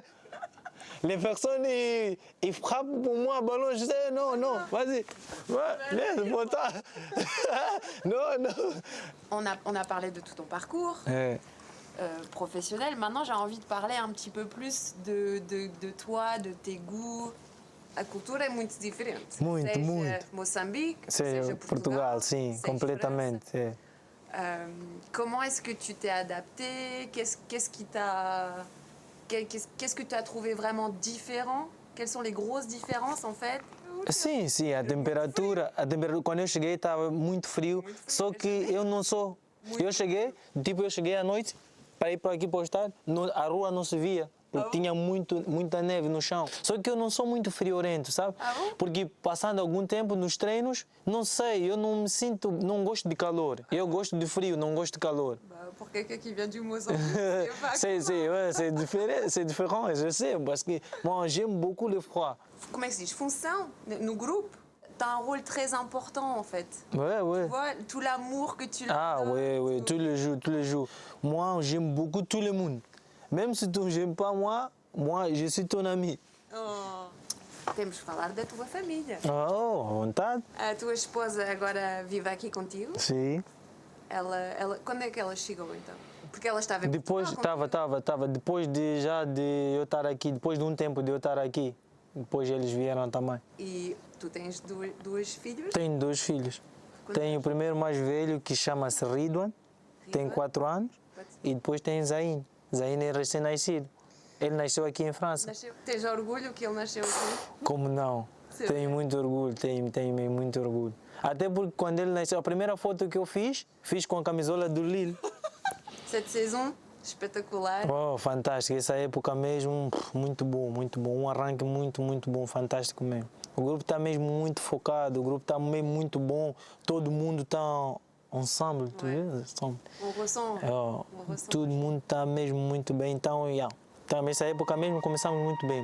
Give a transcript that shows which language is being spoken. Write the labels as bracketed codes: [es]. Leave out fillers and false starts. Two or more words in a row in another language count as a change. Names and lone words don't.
[fr] Les personnes, ils frappent pour moi un ballon, je sais, non, vas-y. Laisse pour toi. Non. On a parlé de tout ton parcours professionnel. Maintenant, j'ai envie de parler un petit peu plus de toi, de tes goûts. [pt] A cultura é muito diferente. Muito. Moçambique, seja Portugal, sim, completamente. [fr] Comment est-ce que tu t'es adapté? Qu'est-ce que tu as trouvé vraiment différent? Quelles sont les grosses différences en fait? [pt] Sim, a temperatura, quando eu cheguei estava muito frio, só que eu não sou. Eu cheguei à noite para ir para aqui para o estádio, a rua não se via. Porque tinha muita neve no chão. Só que eu não sou muito friorento, sabe? Porque passando algum tempo nos treinos, não sei, eu não me sinto, não gosto de calor. Eu gosto de frio, não gosto de calor. [fr] Pour quelqu'un qui vient du Mozambique, c'est différent, je sais, parce que moi j'aime beaucoup le froid. Comment est-ce que [pt] se diz? [fr] Função, no groupe, tu as un rôle très important en fait. Ouais. Tu vois, tout l'amour que tu donnes. Oui, tous les jours. Moi, j'aime beaucoup tout le monde. Même si tu n'aimes pas moi, je suis ton ami. [pt] temos que falar da tua família. Oh, à vontade. A tua esposa agora vive aqui contigo? Sim. Quando é que ela chegou então? Porque ela estava em Depois, Portugal, estava. Depois de eu estar aqui, depois de um tempo de eu estar aqui, depois eles vieram também. E tu tens duas filhas? Tenho 2 filhos. Tenho o primeiro mais velho que chama-se Ridwan, tem 4 anos, e depois tem Zain. Zain é recém-nascido. Ele nasceu aqui em França. Tens orgulho que ele nasceu aqui? Como não? Tenho muito orgulho, tenho mesmo muito orgulho. Até porque quando ele nasceu, a primeira foto que eu fiz com a camisola do Lille. [fr] Cette saison, [pt] espetacular. Oh, fantástico, essa época mesmo, muito bom, um arranque muito bom, fantástico mesmo. O grupo está mesmo muito focado, o grupo está mesmo muito bom, todo mundo está ensemble, tu vês? Todo mundo está mesmo muito bem, então, essa época mesmo começamos muito bem.